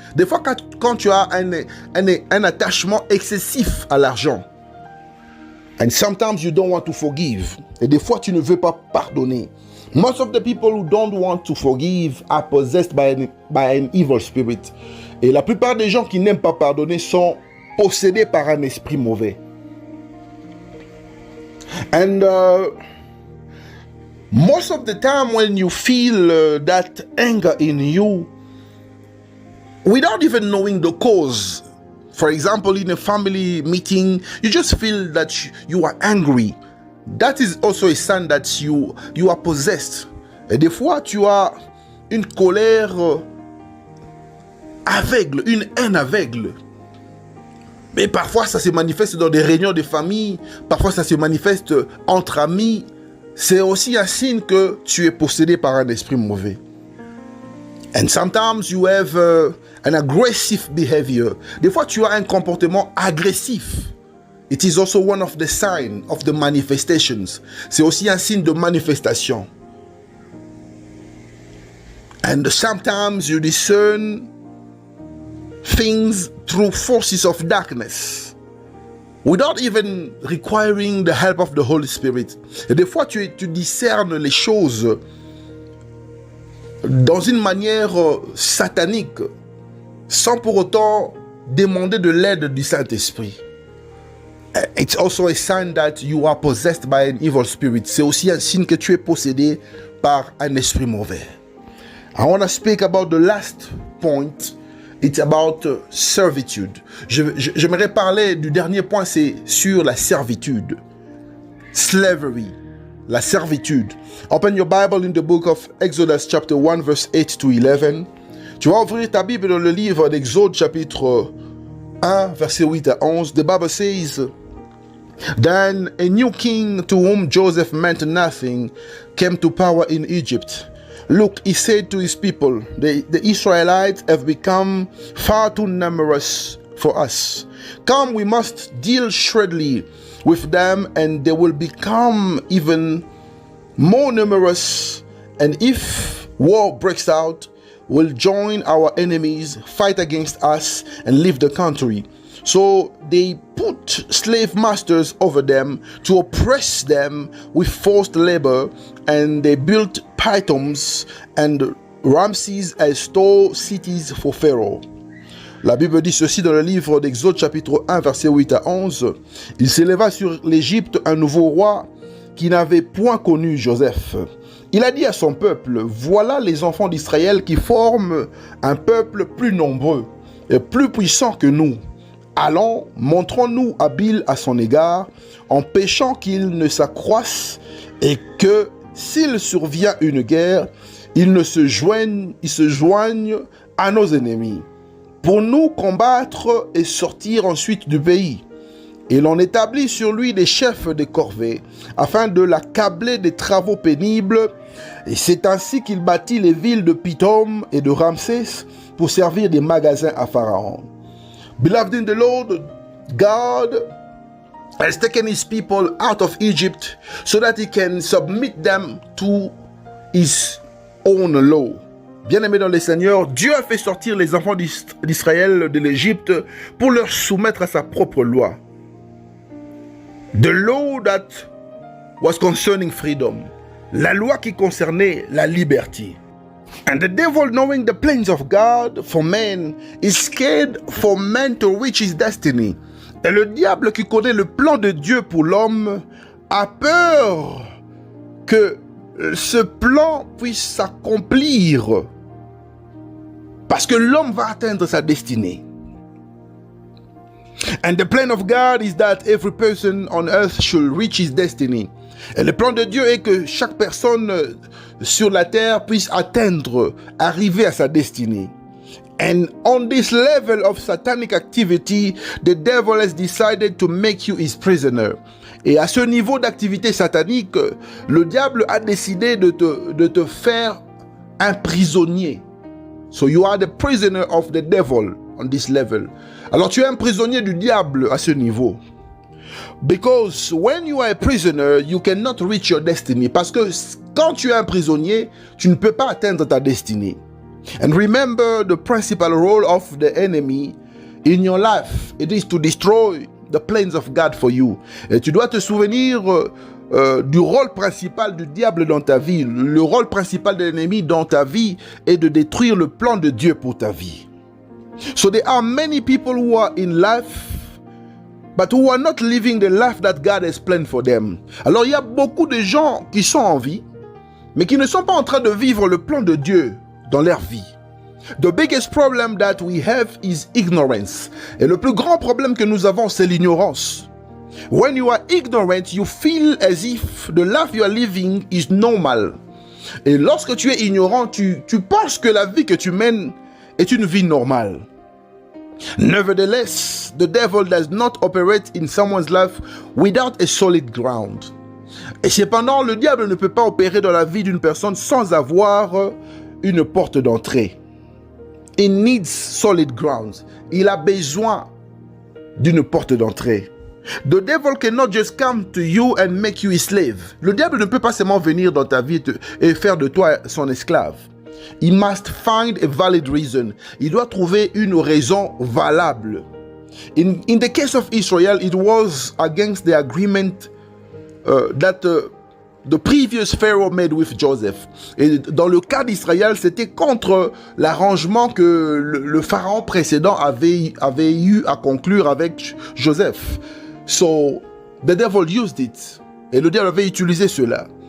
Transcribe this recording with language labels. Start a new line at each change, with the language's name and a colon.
French: Des fois, quand tu as un attachement excessif à l'argent.
English: And sometimes you don't want to forgive.
French: Et des fois, tu ne veux pas pardonner.
English: Most of the people who don't want to forgive are possessed by an evil spirit.
French: Et la plupart des gens qui n'aiment pas pardonner sont possédés par un esprit mauvais.
English: And most of the time when you feel that anger in you, without even knowing the cause, for example, in a family meeting, you just feel that you are angry. That is also a sign that you are possessed.
French: Et des fois, tu as une colère aveugle, une haine aveugle. Mais parfois, ça se manifeste dans des réunions de famille. Parfois, ça se manifeste entre amis. C'est aussi un signe que tu es possédé par un esprit mauvais.
English: And sometimes you have an aggressive behavior.
French: Des fois, tu as un comportement agressif.
English: It is also one of the signs of the manifestations.
French: C'est aussi un signe de manifestation.
English: And sometimes you discern things through forces of darkness without even requiring the help of the Holy Spirit.
French: Et des fois, tu discernes les choses dans une manière satanique sans pour autant demander de l'aide du Saint-Esprit.
English: It's also a sign that you are possessed by an evil spirit.
French: C'est aussi un signe que tu es possédé par un esprit mauvais.
English: I want to speak about the last point. It's about servitude.
French: J'aimerais parler du dernier point, c'est sur la servitude.
English: Slavery,
French: la servitude.
English: Open your Bible in the book of Exodus chapter 1 verse 8 to 11.
French: Tu vas ouvrir ta Bible dans le livre d'Exode chapitre 1, verset 8 à 11.
English: The Bible says, Then a new king to whom Joseph meant nothing came to power in Egypt. Look, he said to his people, the Israelites have become far too numerous for us. Come, we must deal shrewdly with them, and they will become even more numerous. And if war breaks out, we'll join our enemies, fight against us, and leave the country. So they put slave masters over them to oppress them with forced labor, and they built Pythons and Ramses as store cities for Pharaoh.
French: La Bible dit ceci dans le livre d'Exode chapitre 1 verset 8 à 11. Il s'éleva sur l'Égypte un nouveau roi qui n'avait point connu Joseph. Il a dit à son peuple, voilà les enfants d'Israël qui forment un peuple plus nombreux et plus puissant que nous. Allons, montrons-nous habiles à son égard, empêchant qu'il ne s'accroisse et que, s'il survient une guerre, il se joigne à nos ennemis, pour nous combattre et sortir ensuite du pays. Et l'on établit sur lui des chefs de corvée, afin de l'accabler des travaux pénibles. Et c'est ainsi qu'il bâtit les villes de Pithom et de Ramsès pour servir des magasins à Pharaon.
English: Beloved in the Lord, God has taken his people out of Egypt so that he can submit them to his own law.
French: Bien-aimés dans le Seigneur, Dieu a fait sortir les enfants d'Israël de l'Égypte pour leur soumettre à sa propre loi.
English: The law that was concerning freedom.
French: La loi qui concernait la liberté.
English: And the devil, knowing the plans of God for man, is scared for man to reach his destiny.
French: Et le diable qui connaît le plan de Dieu pour l'homme a peur que ce plan puisse s'accomplir parce que l'homme va atteindre sa destinée.
English: And the plan of God is that every person on earth should reach his destiny.
French: Et le plan de Dieu est que chaque personne sur la terre puisse arriver à sa destinée.
English: And on this level of satanic activity, the devil has decided to make you his prisoner.
French: Et à ce niveau d'activité satanique, le diable a décidé de te faire un prisonnier.
English: So you are the prisoner of the devil on this level.
French: Alors tu es un prisonnier du diable à ce niveau.
English: Because when you are a prisoner, you cannot reach your destiny.
French: Parce que quand tu es un prisonnier, tu ne peux pas atteindre ta destinée.
English: And remember the principal role of the enemy in your life. It is to destroy the plans of God for you.
French: Et tu dois te souvenir du rôle principal du diable dans ta vie. Le rôle principal de l'ennemi dans ta vie est de détruire le plan de Dieu pour ta vie.
English: So there are many people who are in life but who are not living the life that God has planned for them.
French: Alors il y a beaucoup de gens qui sont en vie, mais qui ne sont pas en train de vivre le plan de Dieu dans leur vie.
English: The biggest problem that we have is ignorance.
French: Et le plus grand problème que nous avons, c'est l'ignorance.
English: When you are ignorant, you feel as if the life you are living is normal.
French: Et lorsque tu es ignorant, tu penses que la vie que tu mènes est une vie normale.
English: Nevertheless, the devil does not operate in someone's life without a solid ground.
French: Et cependant, le diable ne peut pas opérer dans la vie d'une personne sans avoir une porte d'entrée.
English: He needs solid ground.
French: Il a besoin d'une porte d'entrée.
English: The devil cannot just come to you and make you a slave.
French: Le diable ne peut pas seulement venir dans ta vie et faire de toi son esclave.
English: He must find a valid reason.
French: Il doit trouver une raison valable.
English: In the case of Israel, it was against the agreement that the previous Pharaoh made with Joseph.
French: Et dans le cas d'Israël, c'était contre l'arrangement que le pharaon précédent avait eu à conclure avec Joseph.
English: So, the devil used it.
French: Et le diable avait utilisé cela.